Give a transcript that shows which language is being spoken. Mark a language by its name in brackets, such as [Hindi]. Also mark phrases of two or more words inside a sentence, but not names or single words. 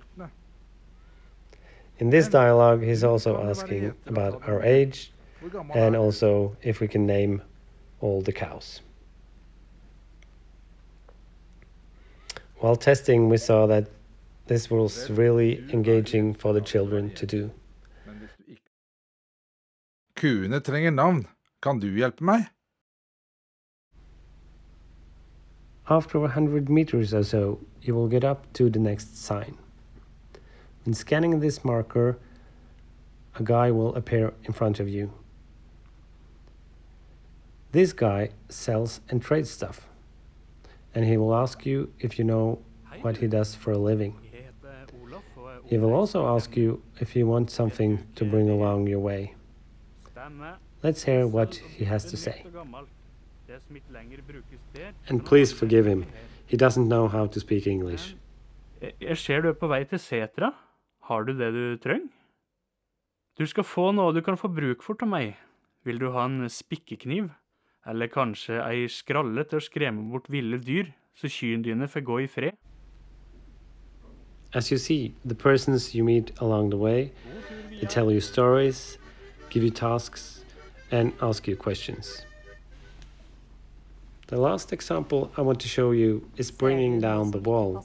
[English] In this dialogue, he's also asking about our age, and also if we can name all the cows. While testing, we saw that this was really engaging for the children to do. [Norwegian] Kuene trenger navn. Kan du hjelpe meg? [English] After 100 meters or so, you will get up to the next sign. When scanning this marker, a guy will appear in front of you. This guy sells and trades stuff, and he will ask you if you know what he does for a living. He will also ask you if you want something to bring along your way. Let's hear what he has to say. And please forgive him. He doesn't know how to speak English. [Norwegian] Jeg ser du på vei til setra. Har du det du trenger? Du skal få noe du kan få bruk for til meg. Vil du ha en spikkekniv? Eller kanskje ei skralle til å skremme bort ville dyr, så kyrne dine får gå i fred? [English] As you see, the persons you meet along the way, they tell you stories, give you tasks, and ask you questions. The last example I want to show you is bringing down the wall.